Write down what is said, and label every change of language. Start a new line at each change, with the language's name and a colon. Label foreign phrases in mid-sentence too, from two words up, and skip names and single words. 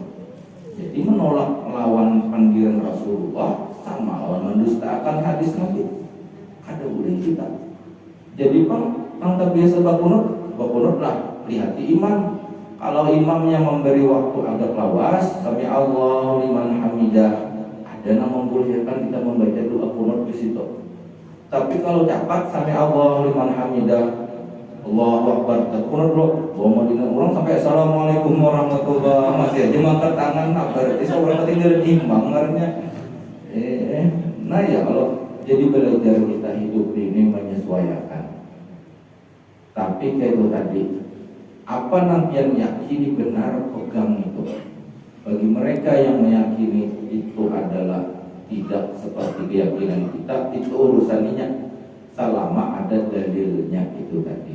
Indonesian: Jadi menolak lawan panggilan Rasulullah sama lawan mendustakan hadis Nabi.
Banjar: Kada boleh kita.
Indonesian: Jadi yang terbiasa bakunut lah, lihati imam. Kalau imamnya memberi waktu agak lawas,
Arabic: sami Allahu liman hamidah,
Indonesian: ada yang membolehkan kita membaca doa kunut di situ. Tapi kalau cepat
Arabic: sami Allahu liman hamidah, Allahu Akbar,
Indonesian: kunut dulu. Orang sampai
Arabic: assalamualaikum warahmatullahi wabarakatuh
Indonesian: masih aja mangkat tangan, berarti seorang ketinggalan imam ngarannya. Nah ya kalau jadi belajar kita hidup ini menyesuaikan. Tapi kayak itu tadi, apa yang yakini benar pegang itu. Bagi mereka yang meyakini itu adalah tidak seperti keyakinan kita, itu urusannya selama ada dalilnya itu tadi.